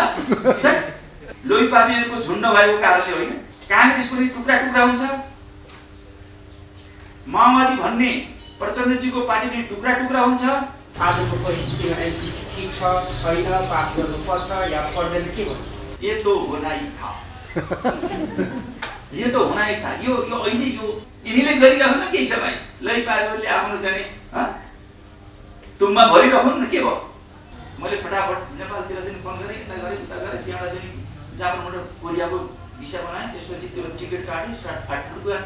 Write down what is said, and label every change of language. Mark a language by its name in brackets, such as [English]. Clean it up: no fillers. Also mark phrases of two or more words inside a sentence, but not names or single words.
[Nepali] लोहीपापीहरूको झुन्ड भएको कारणले होइन, कांग्रेस पनि टुक्रा टुक्रा हुन्छ। माओवादी भन्ने प्रचण्डजीको पार्टी पनि टुक्रा टुक्रा हुन्छ। आजको परिस्थितिमा एनसीसी ठीक छ छैन, पास गर्नुपर्छ या पर्दैन, के भन्नु? [Hindi] ये तो होना ही था, ये तो होना ही था। [Nepali] यो अहिले यो यिनीले गरिरहनु न केही समय, लोहीपापीहरूले आफ्नो चाहिँ तुम्बा भरिरहनु न। के भयो? मैले फटाफट नेपालतिर चाहिँ फोन गरेँ, यता गरेँ उता गरेँ, त्यहाँबाट चाहिँ जापानबाट कोरियाको भिसा बनाएँ, त्यसपछि त्यो टिकट काटेँ, फाटफुट गयो।